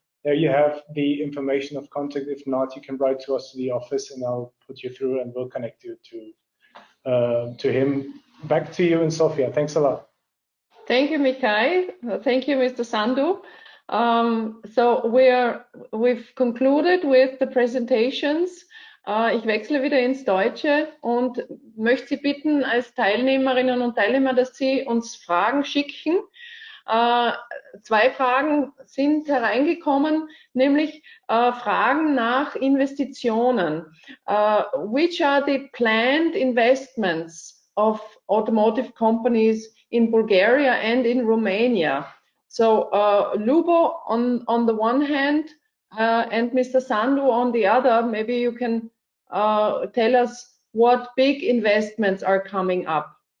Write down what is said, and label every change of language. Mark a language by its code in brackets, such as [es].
[en] there you have the information of contact. If not, you can write to us to the office, and I'll put you through, and we'll connect you to him. Back to you in Sofia. Thanks a lot. Thank you, Mikhail. Thank you, Mr. Sandu. So we've concluded with the presentations. [de] Ich wechsle wieder ins Deutsche und möchte Sie bitten als Teilnehmerinnen und Teilnehmer, dass Sie uns Fragen schicken. Zwei Fragen sind hereingekommen, nämlich Fragen nach Investitionen. [en] Which are the planned investments of automotive companies in Bulgaria and in Romania? So Lubo on the one hand and Mr. Sandu on the other, maybe you can tell us what big investments are coming up.